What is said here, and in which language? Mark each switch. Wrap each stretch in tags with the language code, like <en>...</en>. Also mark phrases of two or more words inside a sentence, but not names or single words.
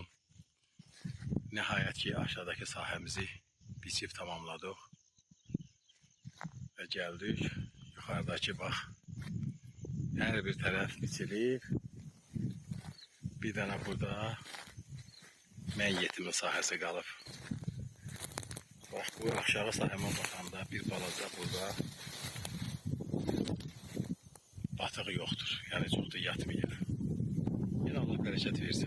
<tr>Nihayet ki aşağıdaki sahemizi biçip tamamladık. Ve geldik yukarıdaki bak. Her bir taraf</tr> <az>biçilib. Bir tane burada mən yetimin sahəsi qalıb. Bax bu aşağı sahəmə baxanda bir balaca burada batıq yoxdur. Yəni çox da yatmayır. Yine Allah bərəkət versin.</az>